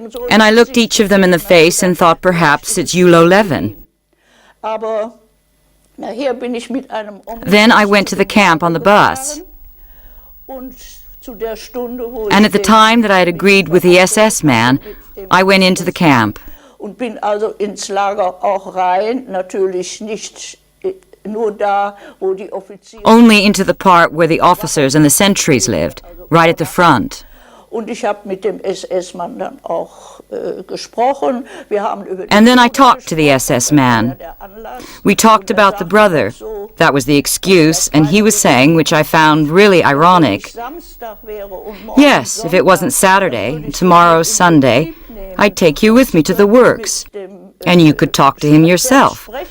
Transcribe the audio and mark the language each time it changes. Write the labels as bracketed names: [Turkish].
[English] And I looked each of them in the face and thought perhaps it's Julo Levin. Then I went to the camp on the bus. And at the time that I had agreed with the SS man, I went into the camp. [German] Und bin also ins Lager auch rein, natürlich nicht nur da, wo die Offiziere. [English] Only into the part where the officers and the sentries lived, right at the front. [German] Und ich habe mit dem SS-Mann dann auch gesprochen. Wir haben über [English] And then I talked to the SS man. We talked about the brother. That was the excuse, and he was saying, which I found really ironic, yes, if it wasn't Saturday, and tomorrow's Sunday, I'd take you with me to the works, and you could talk to him yourself.